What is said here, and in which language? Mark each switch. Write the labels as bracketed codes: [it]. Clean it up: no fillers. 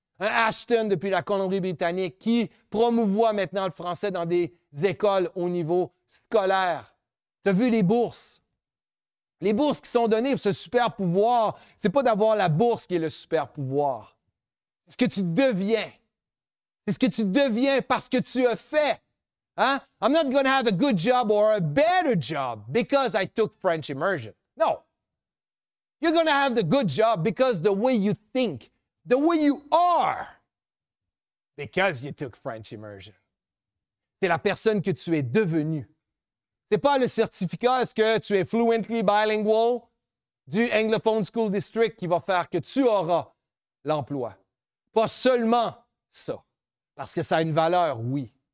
[fr] Un Ashton depuis la Colombie-Britannique qui promouvoit maintenant le français dans des écoles au niveau scolaire. Tu as vu les bourses? Les bourses qui sont données pour ce super pouvoir, ce n'est pas d'avoir la bourse qui est le super pouvoir. C'est ce que tu deviens. C'est ce que tu deviens parce que tu as fait. Hein? [en] I'm not going to have a good job or a better job because I took French immersion. No. You're going to have the good job because the way you think, the way you are, because you took French immersion. [fr] C'est la personne que tu es devenue. Ce n'est pas le certificat, est-ce que tu es [en] fluently bilingual [fr] du Anglophone School District qui va faire que tu auras l'emploi. Pas seulement ça, parce que ça a une valeur, oui.